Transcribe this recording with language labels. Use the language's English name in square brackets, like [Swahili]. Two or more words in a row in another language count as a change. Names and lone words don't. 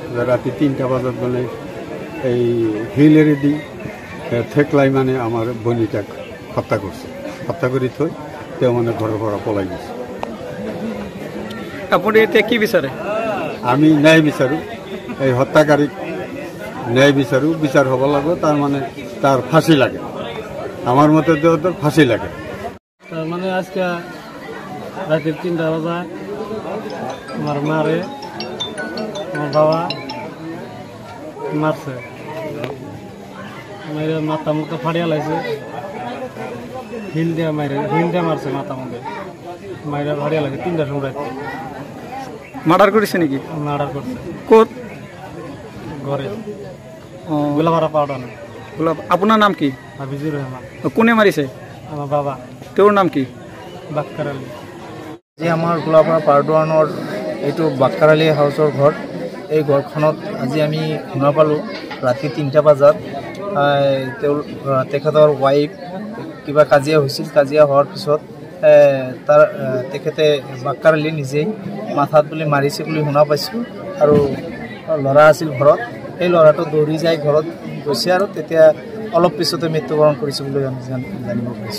[Assamese] ৰাতি 3টা বজাত মানে এই হিলেৰে দি ঠেকলাই মানে আমাৰ বনিতাক হত্যা কৰিছে হত্যা কৰি থৈ তেওঁ মানে ঘৰৰ পৰা পলাই গৈছে আপুনি এতিয়া কি বিচাৰে আমি ন্যায় বিচাৰোঁ এই হত্যাকাৰীক ন্যায় বিচাৰোঁ বিচাৰ হ'ব লাগিব তাৰ মানে তাৰ ফাঁসি লাগে [Bangla] আমার মতে তো ফাঁসি লাগে মানে আজকে রাতের 3টা বাজে আমার মারে আমার বাবা মারছে মেরে মাথা মুখে ফাড়িয়া লাগছে হিল দিয়ে মারছে মাথা মুখে মাইরা ফাড়িয়া লাগে 3টার সময় রাতে মার্ডার করেছে নাকি মার্ডার করছে [Assamese] কোত [Bangla] ঘরে গোলাপাড়া পাউডা না আপনার নাম কি হাফিজুর রহমান [Assamese] কোনে মারিছে [Bangla] আমার বাবা তোর নাম কি বাক্কার আলী [Assamese] যে আমাৰ গোলাপাৰা পাৰ্টৱানৰ এইটো বাক্কাৰ আলী হাউচৰ ঘৰ এই ঘৰখনত আজি আমি শুনা পালোঁ ৰাতি 3টা বজাত তেখেতৰ ৱাইফ কিবা কাজিয়া হৈছিল কাজিয়া হোৱাৰ পিছত তেখেতে বাক্কাৰ আলী নিজেই মাথাত বুলি মাৰিছে বুলি শুনা পাইছোঁ আৰু ল'ৰা আছিল ঘৰত এই ল'ৰাটো দৌৰি যাই ঘৰত গৈছে আৰু তেতিয়া অলপ পিছতে মৃত্যুবৰণ কৰিছে বুলি আমি জানিব পাৰিছোঁ